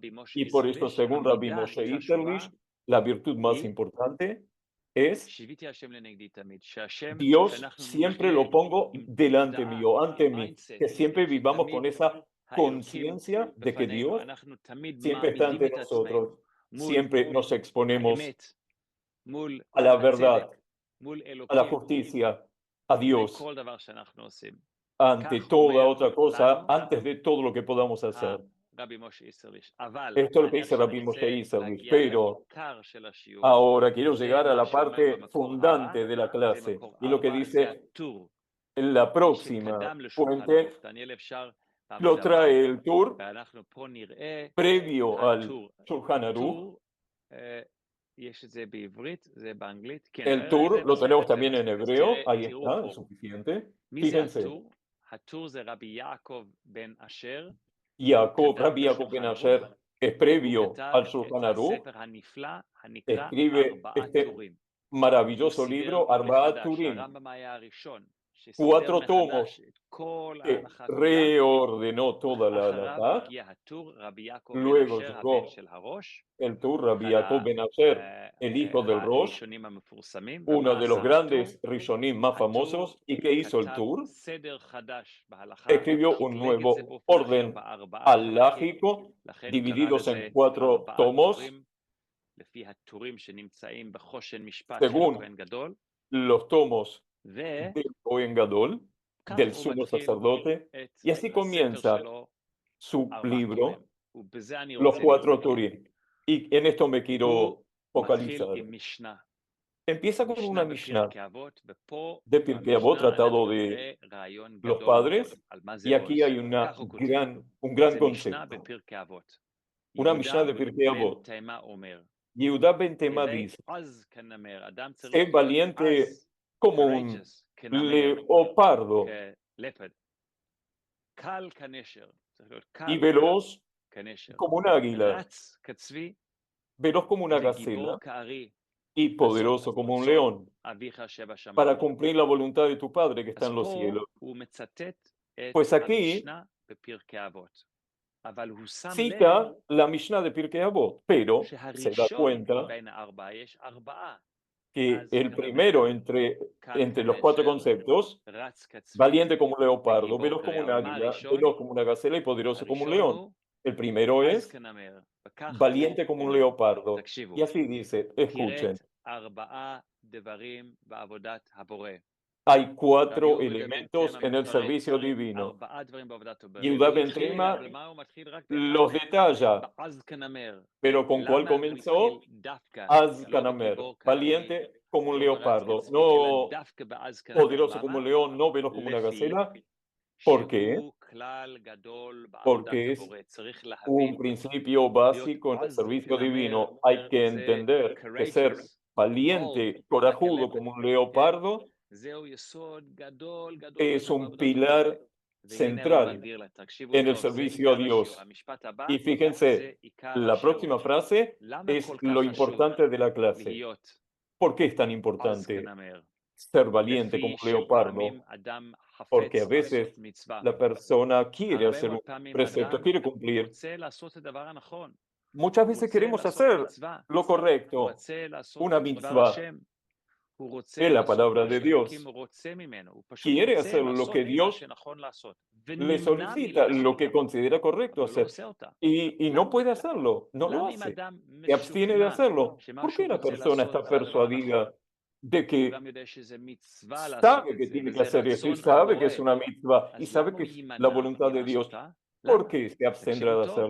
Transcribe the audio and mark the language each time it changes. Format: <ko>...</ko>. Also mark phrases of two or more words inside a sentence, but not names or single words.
<es>Y por esto, según Rabbi Moshe Isserlich, la virtud más importante es Dios siempre lo pongo delante mío, ante mí, que siempre vivamos con esa conciencia de que Dios siempre está ante nosotros, siempre nos exponemos a la verdad, a la justicia, a Dios, ante toda otra cosa, antes de todo lo que podamos hacer.</es> <he>רבי משה איסרליש. אבל</he> <es>Esto es lo que</es> <he>אני</he> <es>dice</es> <he>עכשיו Rabbi רוצה Moshe Isserlich, להגיע</he> <es>pero</es> <he>לעיקר של השיעור.</he> <es>ahora quiero</es> <he>וזה</he> <es>llegar a</es> <he>מה</he> <es>la</es> <he>שאומר</he> <es>parte</es> <he>במקור 4,</he> <es>fundante de la</es> <he>זה</he> <es>clase,</es> <he>מקור</he> <es>y lo que</es> <he>4, זה</he> <es>dice</es> <he>הטור</he> <es>en la próxima</es> <he>שקדם לשולחן</he> <es>fuente,</es> <he>ערוך. דניאל אפשר בעמוד</he> <es>lo</es> <he>הבא,</he> <es>trae el tour</es> <he>ואנחנו פה נראה</he> <es>previo al</es> <he>הטור. Shulchan Aruch. טור, יש את זה בעברית, זה באנגלית. כן,</he> <es>El tour</es> <he>זה</he> <es>lo tenemos</es> <he>בסדר, זה</he> <es>también en</es> <he>מספיק. אז</he> <es>hebreo, ahí</es> <he>תראו</he> <es>está,</es> <he>פה.</he> <es>es suficiente.</es> <he>מי זה</he> <es>Fíjense,</es> <he>הטור? הטור זה רבי יעקב בן אשר,</he> <es>Rabbi Jacob Ben Asher es</es> <he>הוא</he> <es>previo</es> <he>כתב</he> <es>al</es> <he>את Shulchan Aruch, הספר הנפלא הנקרא</he> <es>escribe</es> <he>ארבעה</he> <es>este</es> <he>טורים. הוא</he> <es>maravilloso</es> <he>סידר</he> <es>libro, Arbaat</es> <he>מחדש, Turim, הרמב"ם היה הראשון שסידר</he> <es>4 tomos</es> <he>מחדש את כל</he> <es>que</es> <he>ההלכה כולה.</he> <es>reordenó toda la</es> <he>אחריו halajá. הגיע הטור רבי יעקב בן</he> <es>Luego</es> <he>אשר, הבן</he> <es>llegó</es> <he>של הראש,</he> <es>el tour Rabbi אחד Jacob Ben Asher, el hijo del Rosh,</es> <he>הראשונים המפורסמים.</he> <es>uno</es> <he>ומה</he> <es>de los</es> <he>עשה הטור?</he> <es>grandes Rishonim más</es> <he>הטור</he> <es>famosos. ¿Y qué hizo el</es> <he>כתב</he> <es>tour?</es> <he>סדר חדש בהלכה,</he> <es>Escribió un</es> <he>חילק את זה</he> <es>nuevo</es> <he>באופן אחר</he> <es>orden</es> <he>בארבעה חלקים,</he> <es>alágico,</es> <he>לכן הוא קרא</he> <es>divididos</es> <he>לזה</he> <es>en 4</es> <he>ארבעה</he> <es>tomos,</es> <he>טורים, לפי הטורים שנמצאים בחושן משפט של</he> <es>según</es> <he>הכהן גדול,</he> <es>los tomos</es> <he>וכך</he> <es>del</es> <he>Cohen Gadol,</he> <es>del</es> <he>הוא</he> <es>sumo</es> <he>מתחיל</he> <es>sacerdote,</es> <he>את</he> <es>y así</es> <he>הספר</he> <es>comienza</es> <he>שלו,</he> <es>su</es> <he>ארבעה</he> <es>libro,</es> <he>טורים. ובזה אני</he> <es>los</es> <he>רוצה 4 להתמקד.</he> <es>Turim. Y en esto me</es> <he>הוא</he> <es>quiero</es> <he>מתחיל</he> <es>focalizar.</es> <he>עם משנה.</he> <es>Empieza con una</es> <he>משנה Mishnah בפרקי אבות, ופה</he> <es>de Pirkei Avot,</es> <he>במשנה</he> <es>tratado</es> <he>אנחנו</he> <es>de</es> <he>נראה רעיון</he> <es>los</es> <he>גדול מאוד</he> <es>padres,</es> <he>על מה זה</he> <es>y aquí hay</es> <he>עוז. כך הוא כותב.</he> <es>un gran</es> <he>זה משנה</he> <es>concepto.</es> <he>בפרקי אבות.</he> <es>Una Mishnah de Pirkei</es> <he>בן Avot. תימה אומר, Yehuda Ben Tema הווי</he> <es>dice,</es> <he>עז כנמר, אדם צריך</he> <es>sé</es> <he>להיות</he> <es>valiente</es> <he>עז,</he> <es>como un</es> <en>courageous,</en> <he>כנמר,</he> <es>leopardo</es> <he>כלפד. קל כנשר, צריך להיות</he> <es>y</es> <he>קל</he> <es>veloz</es> <he>כנשר.</he> <es>como un águila,</es> <he>רץ כצבי,</he> <es>veloz como una</es> <he>וגיבור</he> <es>gacela</es> <he>כארי,</he> <es>y poderoso como un león,</es> <he>אביך שבשמיים.</he> <es>para cumplir la voluntad de tu Padre que está</es> <he>אז</he> <es>en los</es> <he>פה</he> <es>cielos.</es> <he>הוא מצטט את</he> <es>Pues aquí</es> <he>המשנה בפרקי אבות. אבל הוא שם לב</he> <es>cita la Mishnah de Pirkei Avot, pero se da</es> <he>שהראשון</he> <es>cuenta</es> <he>בין הארבעה, יש ארבעה.</he> <es>que</es> <he>אז</he> <es>el</es> <he>כנמר,</he> <es>primero entre los 4 conceptos,</es> <he>רץ כצבי,</he> <es>valiente como un leopardo,</es> <he>וגיבור</he> <es>veloz como un</es> <he>כארי. מה</he> <es>águila,</es> <he>הראשון?</he> <es>veloz como una gacela y poderoso como un</es> <he>הראשון</he> <es>león.</es> <he>הוא</he> <es>El primero</es> <he>עז</he> <es>es</es> <he>כנמר, וכך</he> <es>valiente</es> <he>הוא</he> <es>como un</es> <he>אומר.</he> <es>leopardo.</es> <he>תקשיבו,</he> <es>Y así dice, escuchen,</es> <he>פירט ארבעה דברים בעבודת הבורא.</he> <es>hay</es> <he>רבי 4 יהודה בן</he> <es>elementos</es> <he>תימה</he> <es>en el</es> <he>מפרט</he> <es>servicio divino.</es> <he>ארבעה דברים בעבודת הבורא. Yehuda והוא Ben התחיל, Tema במה הוא מתחיל? רק</he> <es>los detalla,</es> <he>בעז כנמר.</he> <es>pero ¿con cuál</es> <he>למה הוא</he> <es>comenzó?</es> <he>התחיל דווקא, Az לא Canamer, בגיבור כארי,</he> <es>valiente como un</es> <he>לא ברץ</he> <es>leopardo,</es> <he>כצבי, אלא</he> <es>no</es> <he>דווקא בעז כנמר.</he> <es>poderoso como</es> <he>למה?</he> <es>un león, no veloz como una</es> <he>לפי</he> <es>gacela. ¿Por qué?</es> <he>שהוא כלל גדול בעבודת</he> <es>Porque es</es> <he>הבורא. צריך</he> <es>un</es> <he>להבין,</he> <es>principio</es> <he>להיות</he> <es>básico en el</es> <he>עז</he> <es>servicio</es> <he>כנמר</he> <es>divino. Hay que</es> <he>זה</he> <es>entender que ser</es> <en>courageous,</en> <es>valiente,</es> <en>bold,</en> <es>corajudo</es> <en>like a</en> <es>como un</es> <en>leopard,</en> <es>leopardo</es> <he>זהו יסוד גדול גדול</he> <es>es</es> <he>גדול</he> <es>un</es> <he>בעבודת הבורא.</he> <es>pilar</es> <he>והנה הוא</he> <es>central</es> <he>מגדיר לה, תקשיבו</he> <es>en el</es> <he>טוב, זה</he> <es>servicio a</es> <he>עיקר השיעור.</he> <es>Dios.</es> <he>המשפט הבא</he> <es>Y</es> <he>זה</he> <es>fíjense,</es> <he>עיקר</he> <es>la</es> <he>השיעור.</he> <es>próxima frase</es> <he>למה</he> <es>es</es> <he>כל כך</he> <es>lo</es> <he>חשוב</he> <es>importante de la clase.</es> <he>להיות</he> <es>¿Por qué es tan</es> <he>עז</he> <es>importante</es> <he>כנמר?</he> <es>ser valiente como</es> <he>לפי</he> <es>un leopardo?</es> <he>שפעמים אדם</he> <es>Porque a</es> <he>חפץ</he> <es>veces</es> <he>לעשות מצווה.</he> <es>la persona quiere</es> <he>הרבה</he> <es>hacer</es> <he>מאוד</he> <es>un</es> <he>פעמים</he> <es>precepto,</es> <he>אדם</he> <es>quiere cumplir.</es> <he>רוצה לעשות את הדבר הנכון.</he> <es>Muchas</es> <he>הוא</he> <es>veces</es> <he>רוצה</he> <es>queremos</es> <he>לעשות</he> <es>hacer</es> <he>מצווה.</he> <es>lo</es> <he>הוא</he> <es>correcto,</es> <he>רוצה לעשות</he> <es>una</es> <he>דבר mitzvah, השם. הוא רוצה</he> <es>es la</es> <he>לעשות</he> <es>palabra</es> <he>מה</he> <es>de</es> <he>שאלוקים</he> <es>Dios.</es> <he>רוצה ממנו. הוא פשוט</he> <es>Quiere</es> <he>רוצה</he> <es>hacer lo</es> <he>לעשות</he> <es>que</es> <he>מה</he> <es>Dios</es> <he>שנכון לעשות.</he> <es>le</es> <he>ונמנע</he> <es>solicita,</es> <he>מלעשות</he> <es>lo que</es> <he>אותה.</he> <es>considera correcto</es> <he>אבל הוא לא</he> <es>hacer.</es> <he>עושה אותה.</he> <es>Y no</es> <he>למה?</he> <es>puede hacerlo, no lo</es> <he>למה אם</he> <es>hace.</es> <he>אדם</he> <es>Se abstiene de</es> <he>משוכנע</he> <es>hacerlo. ¿Por</es> <he>שמה</he> <es>qué</es> <he>שהוא</he> <es>la</es> <he>רוצה</he> <es>persona</es> <he>לעשות</he> <es>está</es> <he>זה הדבר הנכון?</he> <es>persuadida de</es> <he>הוא</he> <es>que</es> <he>גם יודע שזה מצווה לעשות</he> <es>sabe</es> <he>את</he> <es>que</es> <he>זה,</he> <es>tiene que</es> <he>וזה</he> <es>hacer esto y</es> <he>רצון</he> <es>sabe que</es> <he>הבורא.</he> <es>es una mitzvah y</es> <he>אז</he> <es>sabe</es> <he>למה</he> <es>que</es> <he>הוא</he> <es>es la</es> <he>יימנע</he> <es>voluntad de</es> <he>מלעשות</he> <es>Dios?</es> <he>אותה?</he> <es>¿Por</es> <he>למה?</he> <es>qué se abstendrá</es> <he>תקשיבו</he> <es>de</es> <he>טוב.</he>